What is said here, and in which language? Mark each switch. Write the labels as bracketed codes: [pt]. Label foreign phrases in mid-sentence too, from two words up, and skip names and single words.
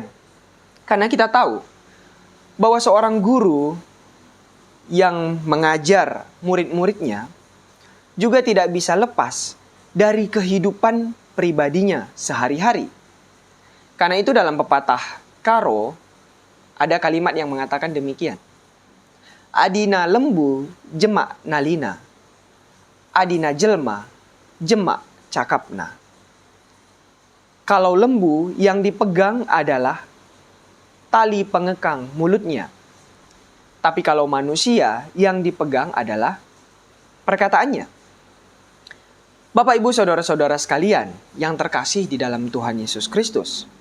[id] Karena kita tahu bahwa seorang guru yang mengajar murid-muridnya juga tidak bisa lepas dari kehidupan pribadinya sehari-hari. Karena itu dalam pepatah Karo ada kalimat yang mengatakan demikian. [btx] Adina lembu jemak nalina. Adina jelma jemak cakapna. [id] Kalau lembu yang dipegang adalah tali pengekang mulutnya. Tapi kalau manusia yang dipegang adalah perkataannya. Bapak, Ibu, Saudara-saudara sekalian yang terkasih di dalam Tuhan Yesus Kristus.